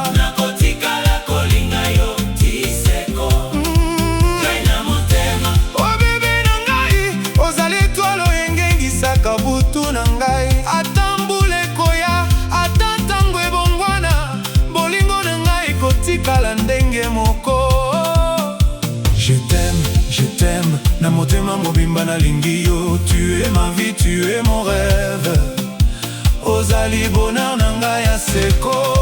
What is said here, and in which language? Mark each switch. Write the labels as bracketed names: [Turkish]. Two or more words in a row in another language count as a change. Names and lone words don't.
[Lingala] Nakotikala kolinga yo, tiseko. Mm. Reine ya motema. Oh, bebe na ngai, ozali etwale oyo engengisaka butu na ngai. Ata mbula ekoya, ata ntango ebongwana, bolingo na ngai ekotikala ndenge moko. [French] Je t'aime, je t'aime, [Lingala] na motema mobimba nalingi yo. [French] Tu es ma vie, tu es mon rêve. [Lingala] Ozali bonheur na ngai ya seko.